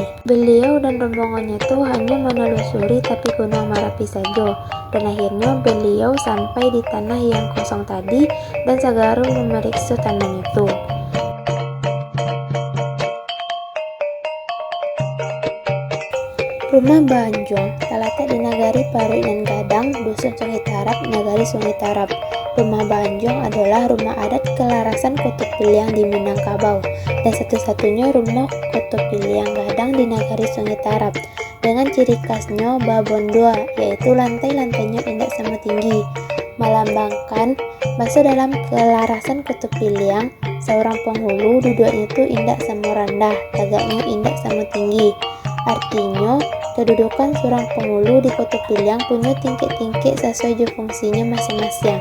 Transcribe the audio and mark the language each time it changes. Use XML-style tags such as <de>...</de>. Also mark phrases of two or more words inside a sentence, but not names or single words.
<id>Beliau dan rombongannya hanya menelusuri tepi Gunung Merapi saja, dan akhirnya beliau sampai di tanah yang kosong tadi dan segera memeriksa tanah itu. Rumah Banjong terletak di Nagari Paroi dan Gadang, Dusun Sungai Tarap, Nagari Sungai Tarap. Rumah Banjong adalah rumah adat kelarasan Kota Piliang di Minangkabau dan satu-satunya rumah Kota Piliang Gadang di Nagari Sungai Tarap dengan ciri khasnya babon dua, yaitu lantai-lantainya indah sama tinggi, melambangkan bahasa dalam kelarasan Kota Piliang seorang penghulu duduknya indah sama rendah, tegaknya indah sama tinggi. Artinya, kedudukan seorang penghulu di Kota Piliang punya tingkik-tingkik sesuai fungsinya masing-masing.</id>